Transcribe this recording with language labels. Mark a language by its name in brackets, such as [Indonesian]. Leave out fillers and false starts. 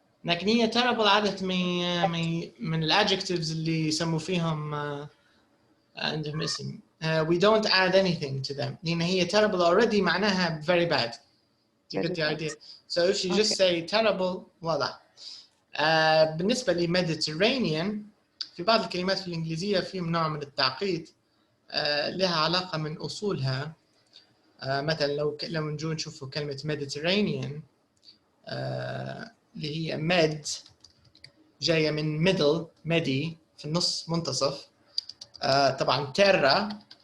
[Arabic] لكن هي terrible عادة من الadjectives اللي يسموا فيهم عندهم اسم. [English] We don't add anything to them. [Arabic] لأن هي [English] terrible already [Arabic] معناها [English] very bad. You get the idea. So if you just say terrible, voila. [Arabic] بالنسبة ل Mediterranean في بعض الكلمات في الإنجليزية فيهم نوع من التعقيد لها علاقة من أصولها. مثلا لو نجون نشوفوا كلمة Mediterranean اللي هي med جاية من middle, medi في النص منتصف. طبعا terra